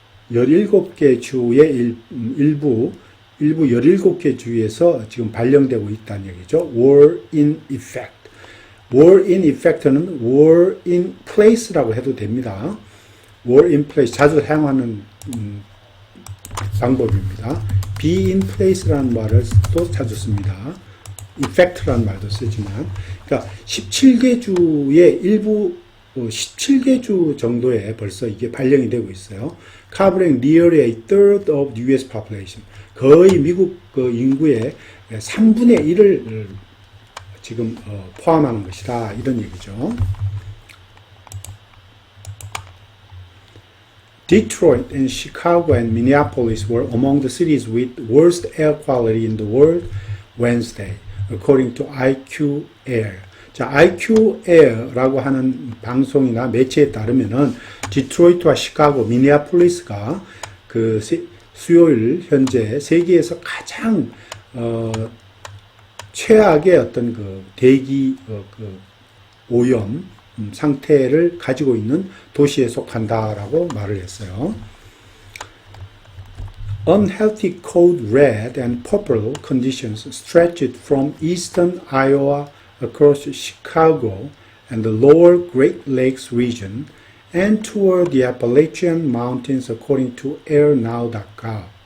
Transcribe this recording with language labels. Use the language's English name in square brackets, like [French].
[Korean] 17개 주의 일부 17개 주에서 지금 발령되고 있다는 얘기죠. [English] were in effect. were in effect는 were in place라고 [Korean] 해도 됩니다. [English] were in place [Korean] 자주 사용하는 방법입니다. [English] be in place [Korean] 라는 말을 또 자주 씁니다. effect라는 말도 쓰지만, 그러니까 17개 주의 일부 17개 주 정도에 벌써 이게 발령이 되고 있어요. [English] Covering nearly a third of the US population. [Korean] 거의 미국 그 인구의 3분의 1을 지금 포함하는 것이다. 이런 얘기죠. [English] Detroit and Chicago and Minneapolis were among the cities with worst air quality in the world Wednesday, according to IQ Air. [Korean] 자, IQ Air라고 하는 방송이나 매체에 따르면은 디트로이트와 시카고, 미니애폴리스가 그 수요일 현재 세계에서 가장 최악의 어떤 그 대기 그 오염 상태를 가지고 있는 도시에 속한다라고 말을 했어요. [English] Unhealthy code red and purple conditions stretched from eastern Iowa across Chicago and the lower Great Lakes region and toward the Appalachian Mountains according to airnow.gov.